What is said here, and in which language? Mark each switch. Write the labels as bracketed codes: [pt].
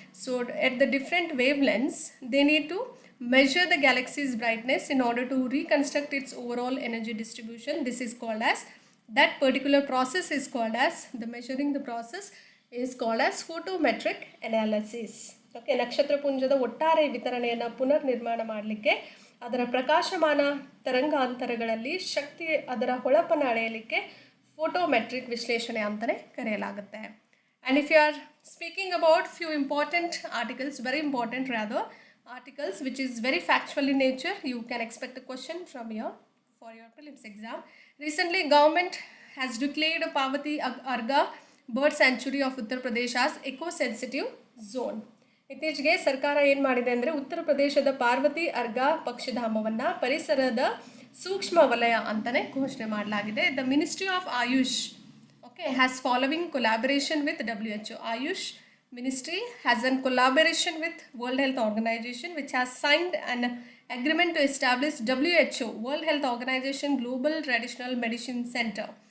[en] So at the different wavelengths, they need to measure the galaxy's brightness in order to reconstruct its overall energy distribution. This is called as, that particular process is called as, the measuring the process is called as photometric analysis. [kn] Okay, ನಕ್ಷತ್ರಪುಂಜದ ಒಟ್ಟಾರೆ ವಿತರಣೆಯನ್ನು ಪುನರ್ ನಿರ್ಮಾಣ ಮಾಡಲಿಕ್ಕೆ, ಅದರ ಪ್ರಕಾಶಮಾನ ತರಂಗಾಂತರಗಳಲ್ಲಿ ಶಕ್ತಿ, ಅದರ ಹೊಳಪನ್ನು ಅಳೆಯಲಿಕ್ಕೆ ಫೋಟೋಮೆಟ್ರಿಕ್ ವಿಶ್ಲೇಷಣೆ ಅಂತಲೇ ಕರೆಯಲಾಗುತ್ತೆ. [en] And if you are speaking about few important articles, very important rather, articles which is very factual in nature, you can expect a question from here for your prelims exam. Recently, government has declared a Parvati Arga bird sanctuary of Uttar Pradesh as eco-sensitive zone. [kn] ಇತ್ತೀಚೆಗೆ ಸರ್ಕಾರ ಏನು ಮಾಡಿದೆ ಅಂದರೆ ಉತ್ತರ ಪ್ರದೇಶದ ಪಾರ್ವತಿ ಅರ್ಗಾ ಪಕ್ಷಿಧಾಮವನ್ನು ಪರಿಸರದ ಸೂಕ್ಷ್ಮ ವಲಯ ಅಂತಲೇ ಘೋಷಣೆ ಮಾಡಲಾಗಿದೆ. [en] The ministry of Ayush has following collaboration with WHO. Ayush Ministry has a collaboration with World Health Organization, which has signed an agreement to establish WHO, World Health Organization Global Traditional Medicine Center.